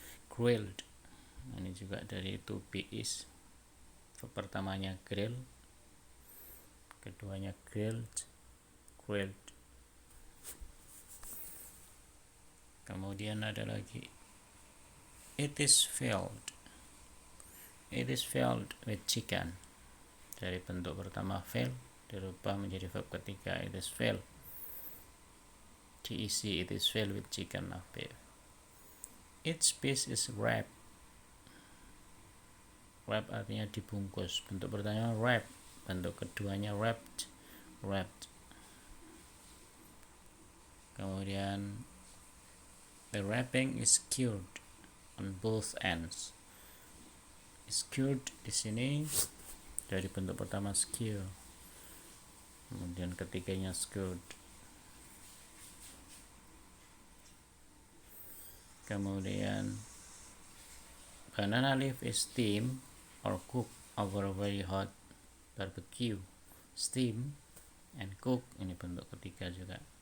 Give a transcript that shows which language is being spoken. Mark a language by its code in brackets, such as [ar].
[id] Grilled. Ini juga dari to be is. Pertamanya grill, keduanya grilled, grilled. Kemudian ada lagi [en] it is filled. It is filled with chicken. [id] Dari bentuk pertama fill dirubah menjadi verb ketiga [en] it is filled. Diisi it is filled with chicken of beef. Each piece is wrapped. [id] Wrap artinya dibungkus. Bentuk pertama wrap, bentuk keduanya wrapped. Wrapped. [en] Kemudian the wrapping is cured on both ends. [id] Skewered di sini dari bentuk pertama skew, kemudian ketiganya skewered. [en] Kemudian banana leaf is steamed or cooked over a very hot barbecue. Steam and cook, [id] ini bentuk ketiga juga.